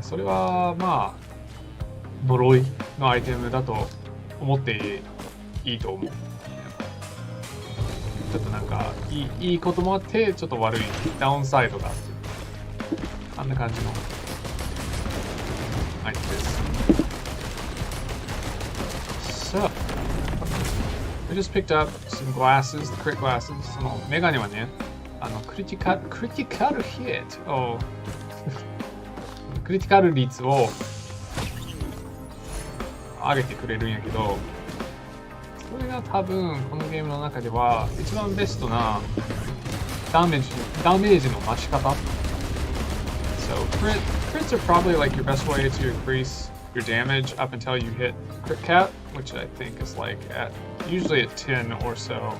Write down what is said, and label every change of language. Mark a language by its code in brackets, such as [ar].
[ja] それはまあ呪いのアイテムだと思っていいと思う。ちょっとなんかいいこともあってちょっと悪いダウンサイドがあってあんな感じのアイテムです。 [en] So, we just picked up some glasses, the crit glasses. [ja] そのメガネはね、クリティカルヒットをクリティカル率を上げてくれるんやけど、それが多分このゲームの中では一番ベストなダメージの増し方。 [en] So crits are probably like your best way to increase your damage up until you hit crit cap, which I think is like at usually at 10 or so.